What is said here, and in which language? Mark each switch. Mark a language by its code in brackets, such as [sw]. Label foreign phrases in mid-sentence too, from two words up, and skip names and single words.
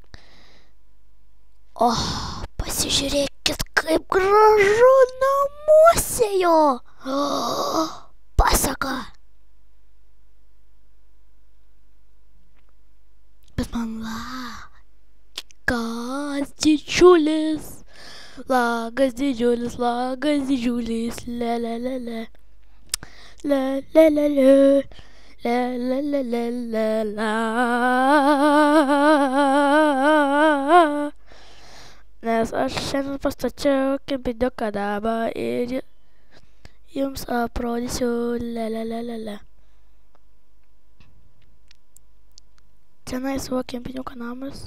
[lt] O, pasižiūrėkit, kaip gražu namuose jo. Pasaka. Bet man lagas didžiulis. Lagas didžiulis, le le le le. Le le le le. Le le le le le la. Nes aš šiandien pastačiau kempiniuką namą ir jums aprodysiu le le le le le. Tenais va kempiniuko namas.